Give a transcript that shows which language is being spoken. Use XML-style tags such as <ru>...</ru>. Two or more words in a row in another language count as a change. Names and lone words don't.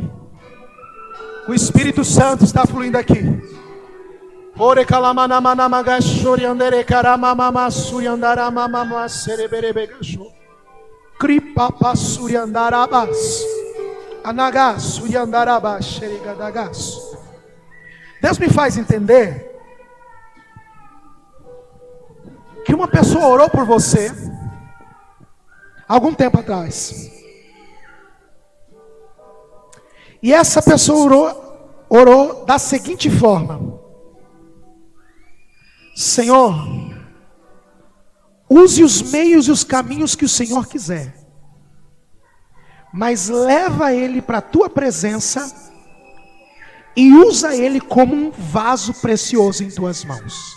<pt>O Espírito Santo está fluindo aqui. Ore kalamanamana magashori andere karamamama suriandara mamama sereberebegasho. Kripapa suriandarabas. Anagas suriandarabas xerigadagas. Deus me faz entender que uma pessoa orou por você algum tempo atrás. E essa pessoa orou da seguinte forma: Senhor, use os meios e os caminhos que o Senhor quiser, mas leva ele para a tua presença e usa ele como um vaso precioso em tuas mãos.</pt>